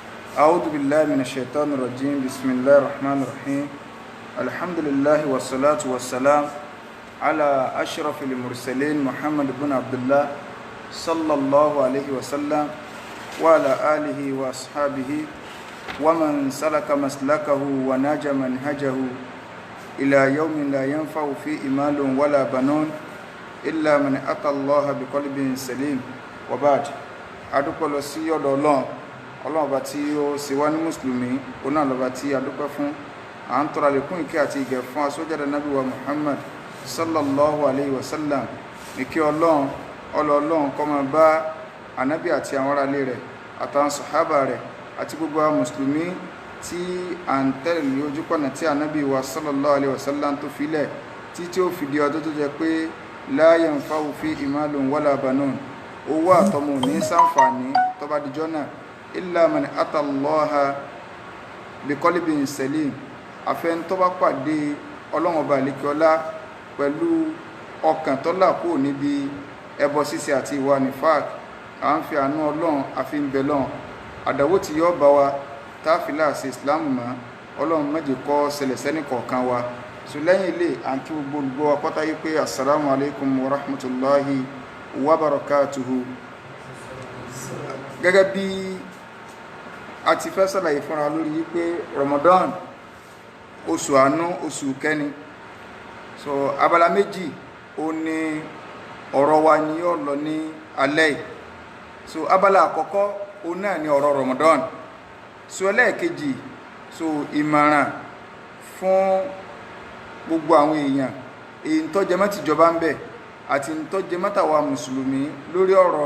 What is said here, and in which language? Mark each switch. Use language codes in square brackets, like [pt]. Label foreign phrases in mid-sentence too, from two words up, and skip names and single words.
[ar] أعوذ بالله من الشيطان الرجيم بسم الله الرحمن الرحيم الحمد لله والصلاة والسلام على أشرف المرسلين محمد بن عبد الله صلى الله عليه وسلم وعلى آله وأصحابه ومن سلك مسلكه وناج منهجه إلى يوم لا ينفع فيه مال ولا بنون إلا من أتى الله بقلب سليم وبعد [yo] adúpẹ́ lọ sí ọ̀dọ̀ Ọlọ́run ọba tí ó ṣe wá ní mùsùlùmí òun náà lọ́ba tí adúpẹ́ fún à ń tọrọ àlékún ìkẹ́ àti ìgẹ̀ fún aṣọ́jáde nábì wa Muhammad [ar] صلى الله عليه وسلم [yo] ìkẹ́ Ọlọ́run kó máa bá ànábì àti àwọn ará ilé rẹ̀ àtàwọn sàhábà rẹ̀ àti gbogbo àwọn mùsùlùmí tí à ń tẹ̀lé ní ojúpọ̀nà tí ànábì wa [ar] صلى الله عليه وسلم [yo] tó filẹ̀ tí ó fi di ọdún tó jẹ́ pé [ar] لا ينفع فيه مال ولا بنون [yo] owó àtọmọ ní ṣàǹfààní tó bá dijọ́ náà illa [ar] من أتى الله بقلب سليم [yo] àfẹn tó bá pàdé Ọlọ́run ọba àlekíọlá pẹ̀lú ọkàn tó là kúrò níbi ẹbọ ṣíṣe àti ìwà nifaq à ń fi àánú Ọlọ́run àfi ń bẹ lọ́run àdàwó tí yóò bá wa táàfilà sí Islam mọ́ Ọlọ́run má jẹ́ kó ṣẹlẹ̀ sẹ́ni kọ̀ọ̀kan wa so lẹ́yìn ilé à ń kí gbogbo olùgbọ́ wa pátá yí pé [ar] السلام عليكم ورحمة الله وبركاته. [yo] Gẹ́gẹ́ bí a ti fẹ́ ṣàlàyé fúnra lórí pé Ramadan oṣù àánú oṣù kẹni so abala méjì ó ní ọ̀rọ̀ wa ni yóò lọ ní alẹ́ so abala àkọ́kọ́ ó náà ní ọ̀rọ̀ Ramadan so ẹlẹ́ẹ̀kejì so ìmọ̀ràn fún gbogbo àwọn èèyàn èyí tó jẹ mọ́ tìjọba ń bẹ àti tó jẹ mọ́tàwà mùsùlùmí lórí ọ̀rọ̀